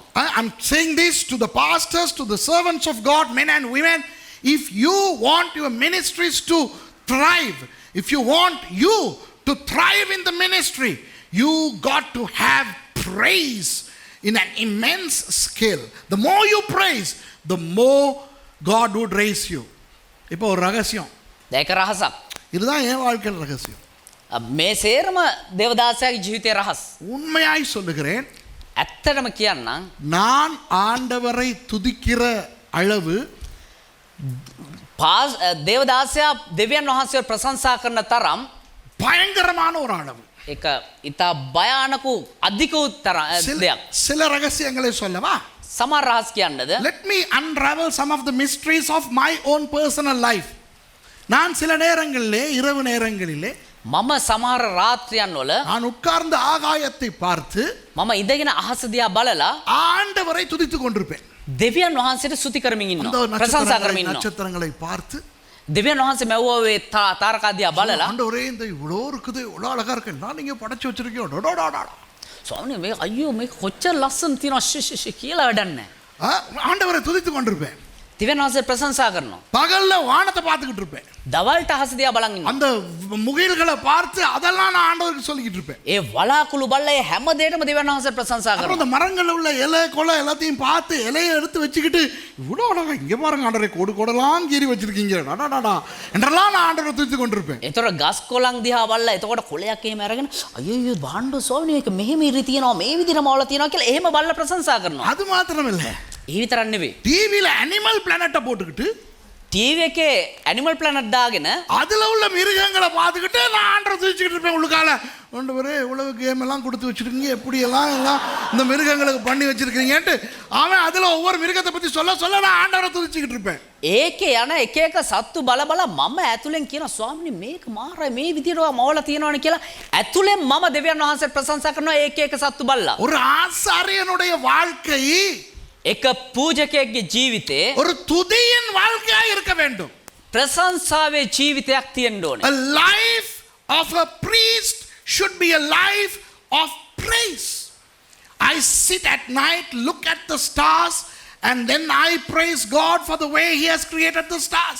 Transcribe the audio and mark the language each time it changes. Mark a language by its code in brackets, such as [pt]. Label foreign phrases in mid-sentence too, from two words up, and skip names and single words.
[en] I'm saying this to the pastors, to the servants of God, men and women. If you want your ministries to thrive, if you want you to thrive in the ministry, you got to have praise in an immense scale. The more you praise, the more God would raise you. [ta] இப்போ ஒரு ரகசியம், [si] ඒක රහසක්. [ta] இதுதான் என் வாழ்க்கையில் ரகசியம். [si] මේ සේරම දේවදාසයාගේ ජීවිතයේ රහස්. [ta] உண்மையாய் சொல்லுகிறேன், [si] ඇත්තටම කියන්නම් [ta] நான் ஆண்டவரை துதிக்கிற அளவு [si] දේවදාසයා දෙවියන් වහන්සේ ප්‍රශංසා කරන තරම් [ta] பயங்கரமான ஒரு அளவு. [si] ඒක ඉතා භයානක අධික දෙයක්. [ta] சில ரகசியங்களை சொல்லவா? [si] සමහර රහස් කියන්නද? [en] Let me unravel some of the mysteries of my own personal life. [ta] நான் சில நேரங்களிலே, இரவு நேரங்களிலே, [si] මම සමහර රාත්‍රියන් වල [ta] நான் உட்கார்ந்த ஆகாயத்தை பார்த்து [si] මම ඉඳගෙන අහස දිහා බලලා [ta] ஆண்டவரை துதித்துக் கொண்டிருப்பேன். [si] දෙවියන් වහන්සේට ස්තුති කරමින් [ta] அந்த [si] ඉන්නවා. ප්‍රශංසා කරමින් ඉන්නවා. [ta] நட்சத்திரங்களை பார்த்து, [si] දෙවියන් වහන්සේ මැවුවේ තාරකා දිහා බලලා [ta] ஆண்டவரே இந்த இவ்வளோ இருக்குது, இவ்வளோ அழகா இருக்கு, நான் நீங்க படைச்சு வச்சிருக்கீங்க, டோடோடோடா. [si] ස්වාමීනි මේ අයියෝ මේ කොච්චර ලස්සන තියෙනවා කියලා වැඩක් නැහැ. [ta] ஆண்டவரை துதித்துக் கொண்டிருப்பேன். [si] දෙවියන් වහන්සේ ප්‍රශංසා කරනවා. [ta] பகல்ல வானத்தை பார்த்துக்கிட்டு இருப்பேன். [si] දවල්ට අහස දිහා බලන් ඉන්නවා. [ta] அந்த முகில்களை பார்த்து அதெல்லாம் நான் ஆண்டவருக்கு சொல்லிக்கிட்டு இருப்பேன். [si] ඒ වලාකුළු බල්ල ඒ හැම දෙයකම දෙවියන් වහන්සේ ප්‍රශංසා [ta] அப்புறம் [si] කරනවා. [ta] அந்த மரங்கள்ல உள்ள இலை கொலை எல்லாத்தையும் பார்த்து இலையை எடுத்து வச்சுக்கிட்டு, இவ்வளோ அழகா இங்க பாருங்க ஆண்டவரை, கோடு கோடெல்லாம் கீறி வச்சிருக்கீங்க டாடாடா என்றெல்லாம் நான் ஆண்டவரை துதித்துக் கொண்டிருப்பேன். [si] එතකොට ගස් කොළන් දිහා බලලා එතකොට කොළයක් එහෙම අරගෙන අයියෝ බාණ්ඩ ස්වාමීනි මේක මෙහෙම ඉරි තියෙනවා මේ විදිහට මවලා තියෙනවා කියලා එහෙම බලලා ප්‍රශංසා කරනවා. [ta] அது மாத்திரம் இல்ல, [si] ඒ විතරක් නෙවෙයි. [ta] டிவியில அனிமல் பிளானட்டை போட்டுக்கிட்டு [si] ටීවී එකේ ඇනිමල් ප්ලැනට් දාගෙන [ta] அதுல உள்ள மிருகங்களை பார்த்துக்கிட்டு நான் ஆண்டவரை துதிச்சுக்கிட்டு இருப்பேன். உள்ளுக்கால ஆண்டவரே இவ்வளவு கேம் எல்லாம் கொடுத்து வச்சிருக்கீங்க, எப்படி எல்லாம் இந்த மிருகங்களுக்கு பண்ணி வச்சிருக்கீங்கன்ட்டு அவன் அதுல ஒவ்வொரு மிருகத்தை பத்தி சொல்ல சொல்ல நான் ஆண்டவரை துதிச்சுக்கிட்டு இருப்பேன். [si] ඒකේ යන එක එක සත්තු බල බල මම ඇතුලෙන් කියන ස්වාමීනි මේක මාරයි මේ විදිහට මවලා තියෙනවනේ කියලා ඇතුලෙන් මම දෙවියන් වහන්සේ ප්‍රශංසා කරනවා ඒක එක සත්තු බලලා. [ta] ஒரு ஆசாரியனுடைய வாழ்க்கை [si] එක පූජකයෙක්ගේ ජීවිතේ [ta] ஒரு துதியின் வாழ்க்கையா இருக்க வேண்டும். [si] ප්‍රශංසාවේ ජීවිතයක් තියෙන්න ඕනේ. [en] A life of a priest should be a life of praise. I sit at night, look at the stars, and then I praise God for the way He has created the stars.